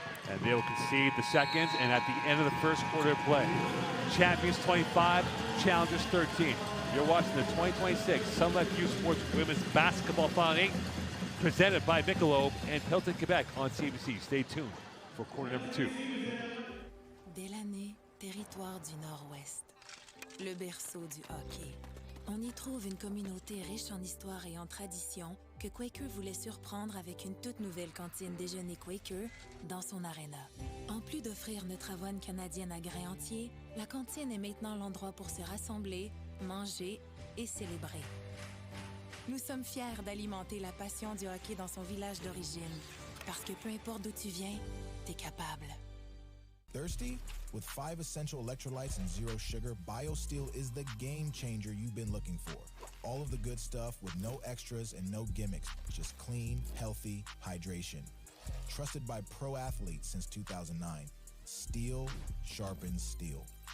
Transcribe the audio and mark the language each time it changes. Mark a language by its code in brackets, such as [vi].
[en] And they will concede the seconds, and at the end of the first quarter of play, champions 25, challengers 13. You're watching the 2026 Sun Life Youth Sports Women's Basketball Final 8, presented by Michelob and Hilton, Quebec on CBC. Stay tuned for quarter number 2. [fr] Délaney, territoire du Nord-Ouest, le berceau du hockey. On y trouve une communauté riche en histoire et en tradition que Quaker voulait surprendre avec une toute nouvelle cantine déjeuner Quaker dans son aréna. En plus d'offrir notre avoine canadienne à grains entiers, la cantine est maintenant l'endroit pour se rassembler, manger et célébrer. Nous sommes fiers d'alimenter la passion du hockey dans son village d'origine, parce que peu importe d'où tu viens, t'es capable. [en] Thirsty? With 5 essential electrolytes and 0 sugar, BioSteel is the game changer you've been looking for. All of the good stuff with no extras and no gimmicks, just clean, healthy hydration. Trusted by pro athletes since 2009. Steel sharpens steel.